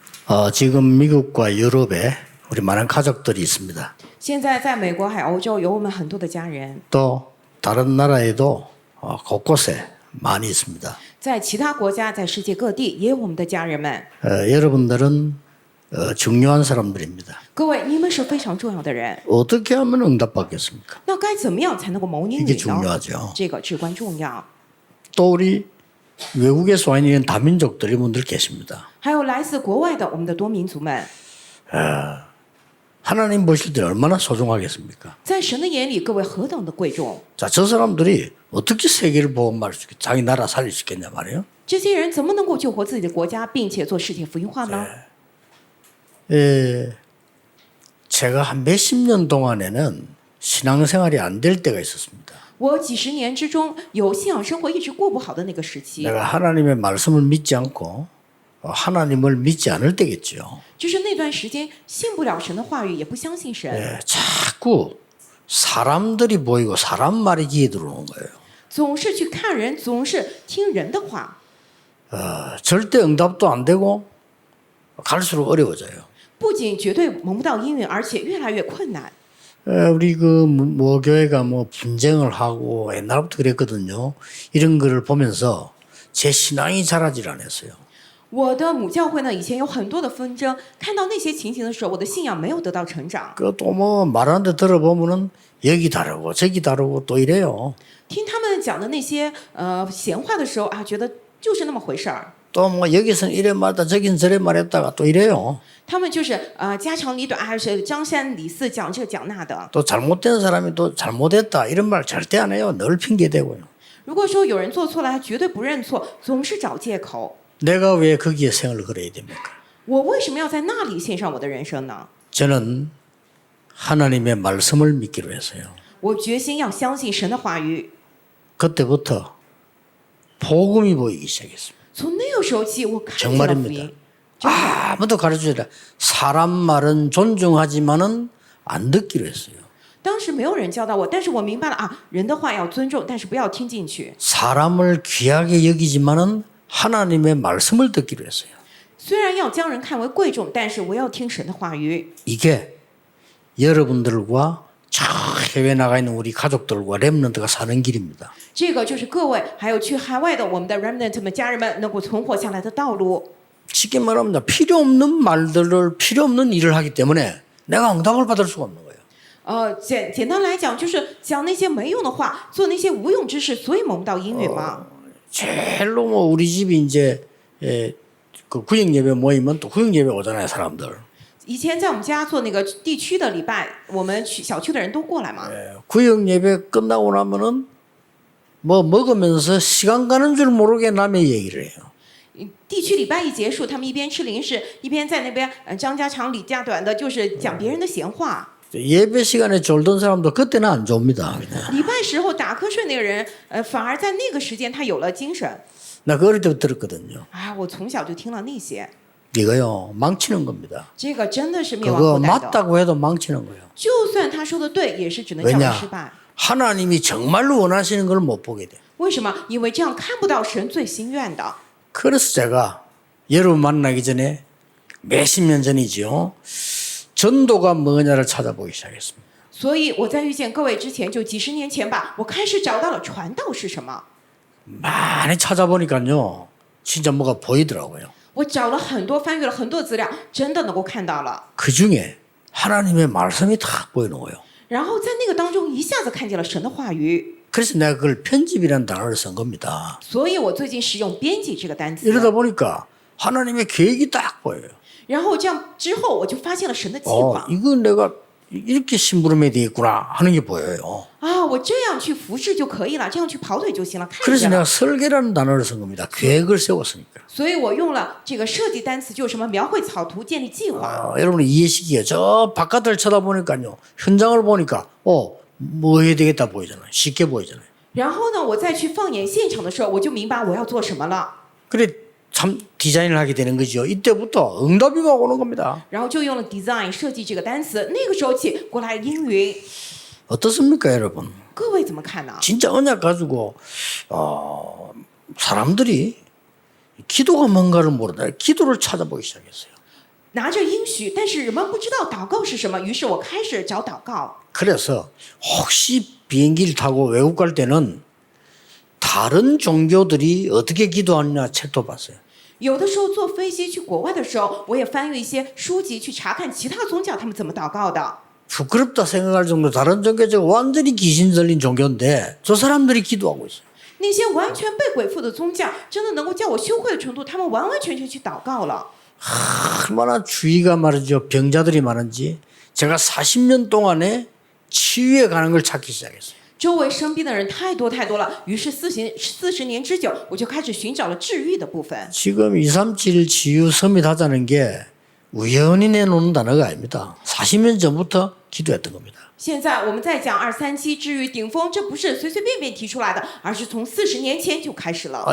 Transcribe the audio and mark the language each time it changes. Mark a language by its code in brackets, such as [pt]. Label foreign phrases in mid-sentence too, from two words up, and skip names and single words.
[ko] 지금 미국과 유럽에 우리 많은 가족들이 있습니다. [zh] 现在在美国还有欧洲有我们很多的家人， [ko] 또 다른 나라에도 곳곳에 많이 있습니다. [zh] 在其他国家，在世界各地也有我们的家人们。 [ko] 여러분들은 중요한 사람들입니다. [zh] 各位，你们是非常重要的人， [ko] 어떻게 하면 응답받겠습니까? [zh] 那该怎么样才能够蒙应 [ko] 이게 [zh] 允呢？ [ko] 중요하죠. [zh] 这个至关重要。 [ko] 또 우리 외국에서 와 있는 다민족들이 분들 계십니다. [zh] 还有来自国外的我们的多民族们， [ko] 하나님 보실 때 얼마나 소중하겠습니까? [zh] 在神的眼里，各位何等的贵重！ [ko] 자, 저 사람들이 어떻게 세계를 보험할 수 있겠, 자기 나라 살릴 수 있겠냐 말이에요. [zh] 这些人怎么能够救活自己的国家，并且做世界福音化呢？ [ko] 제가 한 몇십 년 동안에는 신앙생활이 안 될 때가 있었습니다. [zh] 我几十年之中有信仰生活一直过不好的那个时期， [ko] 내가 하나님의 말씀을 믿지 않고 하나님을 믿지 않을 때겠죠. [zh] 就是那段时间信不了神的话语，也不相信神， [ko] 자꾸 사람들이 보이고 사람 말이 귀에 들어오는 거예요. [zh] 总是去看人，总是听人的话， [ko] 절대 응답도 안 되고 갈수록 어려워져요. [zh] 不仅绝对蒙不到应允，而且越来越困难。 [ko] 우리 그 모교회가 뭐 분쟁을 하고 옛날부터 그랬거든요. 이런 거를 보면서 제 신앙이 자라질 않았어요. [zh] 我的母教会呢，以前有很多的纷争，看到那些情形的时候，我的信仰没有得到成长。 [ko] 또 뭐 말하는데 들어보면은 여기 다르고 저기 다르고 또 이래요. [zh] 听他们讲的那些闲话的时候啊，觉得就是那么回事儿。 [ko] 또 뭐 여기서는 이래 말했다 저긴 저래 말했다가 또 이래요. [zh] 他们就是家长里短，还是张三李四讲这讲那的。 [ko] 또 잘못된 사람이 또 잘못했다 이런 말 절대 안 해요. 늘 핑계대고요. [zh] 如果说有人做错了，他绝对不认错，总是找借口。 [ko] 내가 왜 거기에 생을 걸어야 됩니까? [zh] 我为什么要在那里献上我的人生呢？ [ko] 저는 하나님의 말씀을 믿기로 했어요. [zh] 我决心要相信神的话语。 [ko] 그때부터 복음이 보이기 시작했습니다. [zh] 从那个时候起，我看见了福 [ko] 정말입니다. [zh] 音。 [ko] 아무도 가르쳐주라. 사람 말은 존중하지만은 안 듣기로 했어요. [zh] 当时没有人教导我，但是我明白了啊，人的话要尊重，但是不要听进去。 [ko] 사람을 귀하게 여기지만은 하나님의 말씀을 듣기로 했어요. [zh] 虽然要将人看为贵重，但是我要听神的话语。 [ko] 이게 여러분들과 저 해외 나가 있는 우리 가족들과 렘넌트가 사는 길입니다. [zh] 这个就是各位还有去海外的我们的 remnant 们家人们能够存活下来的道路。 [ko] 쉽게 말하면 필요 없는 말들을 필요 없는 일을 하기 때문에 내가 응답을 받을 수가 없는 거예요. [zh] 简单来讲，就是讲那些没用的话，做那些无用之事，所以蒙不到应允嘛。 [ko] 제일로 뭐 우리 집이 이제 그 구역 예배 모이면 또 구역 예배 오잖아요, 사람들. [zh] 以前在我们家做那个地区的礼拜，我们小区的人都过来嘛。 [ko] 구역 예배 끝나고 나면은 뭐 먹으면서 시간 가는 줄 모르게 남의 얘기를 해요. [zh] 地区礼拜一结束，他们一边吃零食，一边在那边张家长李家短的，就是讲别人的闲话。 [ko] 예배 시간에 졸던 사람도 그때는 안 좋습니다. 그냥. [zh] 礼拜时候打瞌睡那个人，反而在那个时间他有了精神。 [ko] 나 그 어릴 때부터 들었거든요. [zh] 啊，我从小就听了那些， [ko] 이거요 망치는 겁니다. [zh] 这个真的是灭亡 [ko] 그거 [zh] 后代的。 [ko] 맞다고 해도 망치는 거예요. [zh] 就算他说的对，也是只能叫 [ko] 왜냐 [zh] 人失败。 [ko] 하나님이 정말로 원하시는 걸 못 보게 돼. [zh] 为什么？因为这样看不到神最心愿的。 [ko] 그래서 제가 여러분 만나기 전에 몇십 년 전이죠. 전도가 뭐냐를 찾아보기 시작했습니다. [zh] 所以我在遇见各位之前，就几十年前吧，我开始找到了传道是什么。 [ko] 많이 찾아보니까요. 진짜 뭐가 보이더라고요. [zh] 我找了很多，翻阅了很多资料，真的能够看到了。 [ko] 그중에 하나님의 말씀이 탁 보이는 거예요. [zh] 然后在那个当中，一下子看见了神的话语。 [ko] 그래서 내가 그걸 편집이라는 단어를 쓴 겁니다. [zh] 所以我最近使用编辑这个单词。 [ko] 이러다 보니까 하나님의 계획이 딱 보여요. [zh] 然后这样之后，我就发现了神的计划。 [ko] 이거 내가 이렇게 심부름해야 되겠구나 하는 게 보여요. [zh] 啊，我这样去服侍就可以了，这样去跑腿就行了，看 [ko] 그래서 [zh] 着 [ko] 내가 [zh] 了。 [ko] 설계라는 단어를 쓴 겁니다. 계획을 세웠으니까. [zh] 所以我用了这个设计单词，就是什么描绘草图、建立计划。 [ko] 여러분이 이해시키게 저 바깥을 쳐다보니까요. 현장을 보니까 뭐 해야 되겠다 보이잖아요. 쉽게 보이잖아요. [zh] 然后呢，我再去放眼现场的时候，我就明白我要做什么了。 [ko] 그래 참 디자인을 하게 되는 거죠. 이때부터 응답이 막 오는 겁니다. [zh] 然后就用了 design 设计这个单词，那个时候起过来应允。 [ko] 어떻습니까, 여러분? [zh] 各位怎么看呢？ [ko] 진짜 언약 가지고 사람들이 기도가 뭔가를 모르다 기도를 찾아보기 시작했어요. [zh] 拿着应许，但是人们不知道祷告是什么，于是我开始找祷告。 [ko] 그래서 혹시 비행기를 타고 외국 갈 때는 다른 종교들이 어떻게 기도하느냐 책도 봤어요. [zh] 有的时候坐飞机去国外的时候，我也翻阅一些书籍去查看其他宗教他们怎么祷告的。 [ko] 부끄럽다 생각할 정도로 다른 종교가 완전히 귀신 들린 종교인데 저 사람들이 기도하고 있어요. [zh] 那些完全被鬼附的宗教，真的能够叫我羞愧的程度，他们完完全全去祷告了。 [ko] 얼마나 주의가 말이죠. 병자들이 많은지 제가 40년 동안에 치유에 가는 걸 찾기 시작했어요. [zh] 周围生病的人太多太多了，于是40年之久，我就开始寻找了治愈的部分。 [ko] 지금 237 치유 서밋하자는 게 우연히 내놓는 단어가 아닙니다. 40년 전부터 기도했던 겁니다. [zh] 现在我们在讲237治愈顶峰，这不是随随便便提出来的，而是从40年前就开始了。